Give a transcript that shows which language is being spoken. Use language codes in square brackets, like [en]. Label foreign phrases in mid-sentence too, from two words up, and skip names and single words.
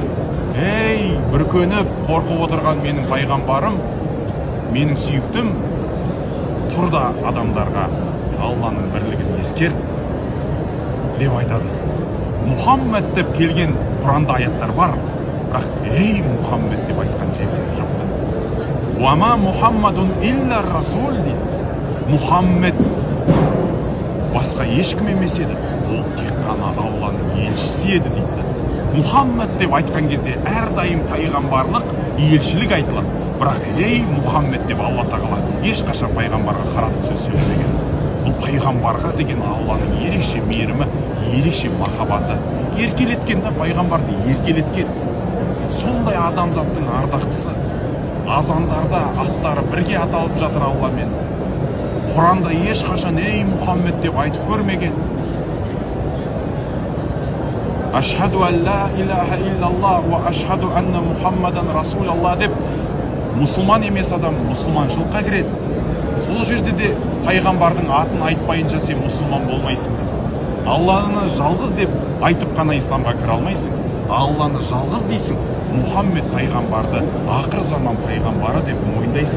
[kk] Ей бүркеніп қорқып отырған менің пайғамбарым, менің сүйіктім, тұрда адамдарға Алланың бірлігін ескерт деп айтады. Мұхаммед деп келген Құранда аяттар бар, бірақ ей Мұхаммед деп айтқан жерлер жоқ. [ar] وما محمد إلا رسول дейді. [kk] Мұхаммед басқа ешкім емес еді, ол тек қана Алланың елшісі еді дейді. Мұхаммед деп айтқан кезде әрдайым пайғамбарлық, елшілік айтылады. Бірақ ей Мұхаммед деп Алла тағала ешқашан пайғамбарға қаратып сөз сөйлемеген. Бұл пайғамбарға деген Алланың ерекше мейірімі, ерекше махаббаты. Еркелеткен де пайғамбарды еркелеткен. Сондай адамзаттың ардақтысы. Азандарда аттары бірге аталып жатыр Алламен. Құранда ешқашан ей Мұхаммед деп айтып көрмеген. [ar] أشهد أن لا إله إلا الله وأشهد أن محمدا رسول الله [kk] деп мұсылман емес адам мұсылманшылыққа кіреді. Сол жерде де пайғамбардың атын айтпайынша сен мұсылман болмайсың. Алланы жалғыз деп айтып қана исламға кіре алмайсың. Алланы жалғыз дейсің, Мұхаммед пайғамбарды ақыр заман пайғамбары деп мойындайсың.